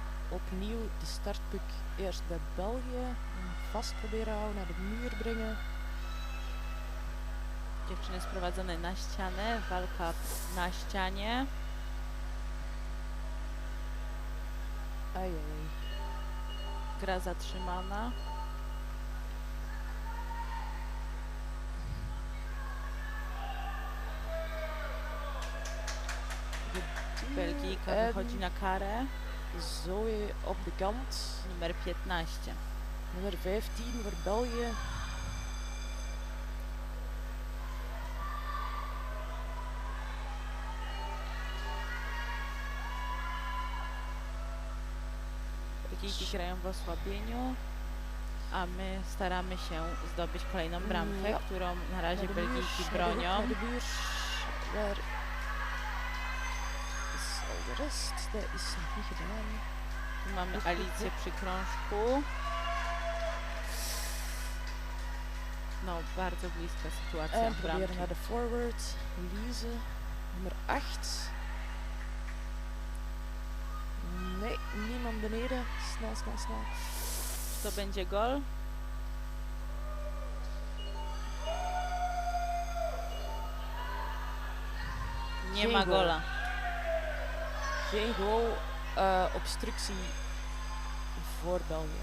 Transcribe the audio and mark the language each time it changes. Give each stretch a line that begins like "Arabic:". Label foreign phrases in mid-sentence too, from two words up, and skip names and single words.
Dutch: Opnieuw de startpuck eerst bij België. En vast proberen houden, naar de muur brengen.
Polish: Dziewczyny sprowadzone na ścianę, walka na ścianie. Ajajaj. Gra zatrzymana. Belgijka wychodzi na karę.
Dutch: Zoe op de kant.
Polish: Numer 15.
Dutch: Nummer 15 voor België.
Polish: Belgijki grają w osłabieniu, a my staramy się zdobyć kolejną bramkę, którą na razie Belgijki bronią.
Dutch: Waar is al de rest? Dat is nog niet gedaan.
Polish: Tu mamy Alicję przy krążku. No, bardzo bliska sytuacja
Dutch: En
Polish: bramki.
Dutch: proberen naar de forward. Lise, nummer 8. Nee, niemand beneden. Snel, snel, snel.
Polish: To będzie gol. Nie
Dutch: Geen
Polish: ma
Dutch: goal.
Polish: gola.
Dutch: Geen goal. Obstructie voor België.